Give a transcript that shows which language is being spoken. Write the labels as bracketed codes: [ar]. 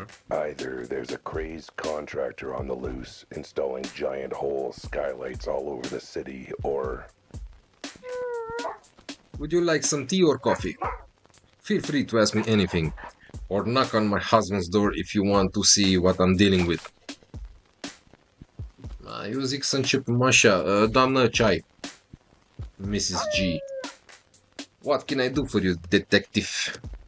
[en] Either there's a crazed contractor on the loose installing giant hole skylights all over the city, or... Would you like some tea or coffee? Feel free to ask me anything. Or knock on my husband's door if you want to see what I'm dealing with. [ro] Eu zic să începem așa. Doamnă, ceai. [en] Mrs. G. What can I do for you, detective?